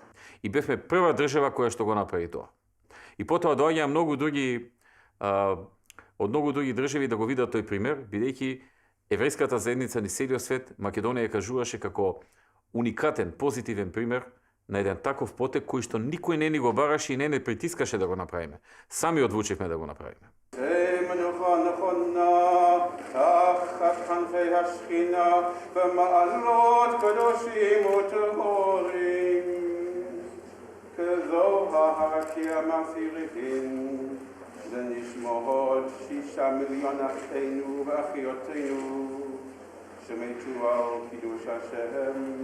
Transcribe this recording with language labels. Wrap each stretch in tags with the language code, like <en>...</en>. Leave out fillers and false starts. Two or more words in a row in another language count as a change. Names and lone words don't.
<mk>И бевме прва држава која што го направи тоа. И потоа доаѓаа од многу други држави да го видат тој пример, бидејќи еврејската заедница ни целиот свет Македонија ја кажуваше како уникатен, позитивен пример на еден таков потек кој што никој не ни го бараше и не притискаше да го направиме. Сами одлучивме да го направиме.</mk> <he>ונשמעות 6 מיליון אחינו ואחיותינו שמתו על קידוש השם.</he>